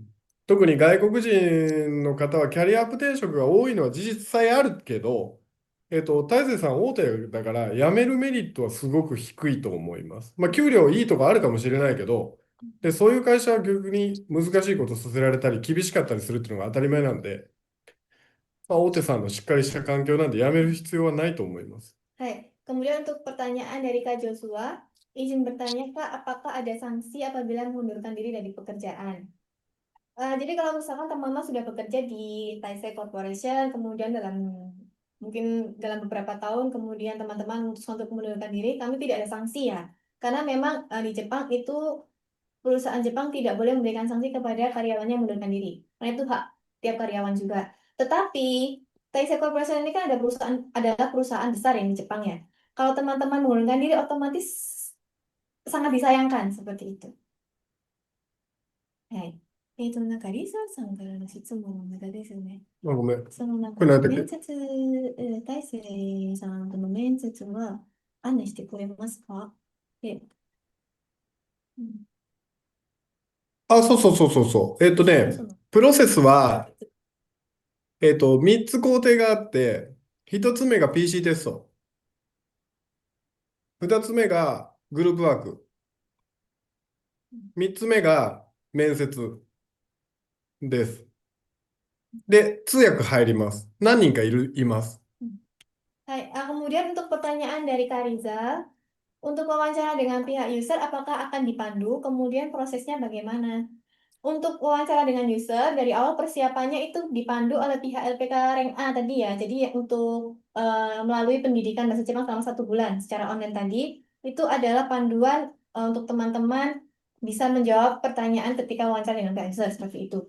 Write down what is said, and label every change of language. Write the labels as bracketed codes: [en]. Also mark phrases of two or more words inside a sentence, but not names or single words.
[ja] 特に外国人の方はキャリアアップ転職が多いのは事実さえあるけど、大勢さん大手だから辞めるメリットはすごく低いと思います。まあ、給料いいとこあるかもしれないけど、そういう会社は逆に難しいことさせられたり厳しかったりするっていうのが当たり前なんで、 まあ、大手さんのしっかりした環境なんで辞める必要はないと思います。 [id] Hai, kemudian untuk pertanyaan dari Kak Joshua, izin bertanya Kak, apakah ada sanksi apabila mengundurkan diri dari pekerjaan? Jadi kalau misalkan teman-teman sudah bekerja di Taisei Corporation, kemudian mungkin dalam beberapa tahun, kemudian teman-teman memutuskan untuk mengundurkan diri, kami tidak ada sanksi ya. Karena memang di Jepang itu perusahaan Jepang tidak boleh memberikan sanksi kepada karyawannya yang mengundurkan diri. Karena itu hak tiap karyawan juga. Tetapi Taisei Corporation ini kan adalah perusahaan besar yang di Jepang ya. Kalau teman-teman mengundurkan diri otomatis sangat disayangkan seperti itu. [ja] はい。なんかリサさんからの質問の中ですよね。あ、ごめん。なんかこれ何だっけ面接、大勢さんとの面接は案内してくれますかで、うんあ、そうそうそうそうそう。そのプロセスは、3つ工程があって、1つ目が PC テスト。2つ目がグループワーク。3つ目が面接です。で、通訳入ります。何人かいます。 [id] Hai, kemudian untuk pertanyaan dari Kariza, untuk wawancara dengan pihak user, apakah akan dipandu? Kemudian prosesnya bagaimana? Untuk wawancara dengan user, dari awal persiapannya itu dipandu oleh pihak LPK Rank A tadi ya. Jadi untuk melalui pendidikan bahasa Jepang selama 1 bulan secara online tadi, itu adalah panduan untuk teman-teman bisa menjawab pertanyaan ketika wawancara dengan pihak user seperti itu.